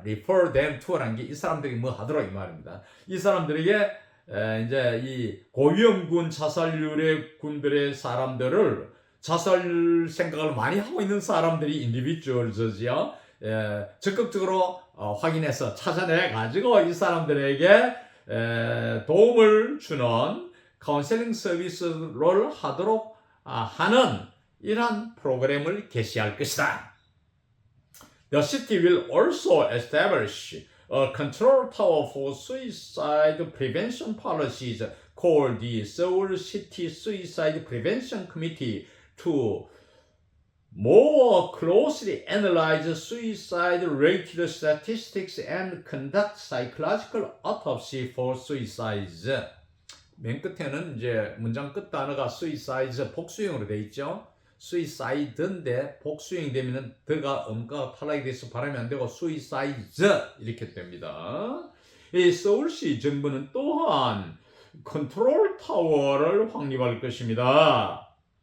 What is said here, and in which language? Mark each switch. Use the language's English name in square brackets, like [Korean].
[English] refer them to [Korean] 라는 게 이 사람들이 뭐 하도록 이 말입니다. 이 사람들에게 이제 이 고위험군 자살률의 군들의 사람들을 자살 생각을 많이 하고 있는 사람들이 인디비주얼즈지요. 적극적으로 확인해서 찾아내 가지고 이 사람들에게 도움을 주는 카운셀링 서비스를 하도록 하는 이러한 프로그램을 개시할 것이다. [English] The city will also establish a control tower for suicide prevention policies called the Seoul City Suicide Prevention Committee to more closely analyze suicide-related statistics and conduct psychological autopsy for suicides. [Korean] 맨 끝에는 이제 문장 끝 단어가 suicides 복수형으로 돼 있죠. suicide인데 복수형이 되면은 더가 음가가 탈락이 돼서 발음이 안 되고 suicides 이렇게 됩니다. 이 서울시 정부는 또한 컨트롤 타워를 확립할 것입니다.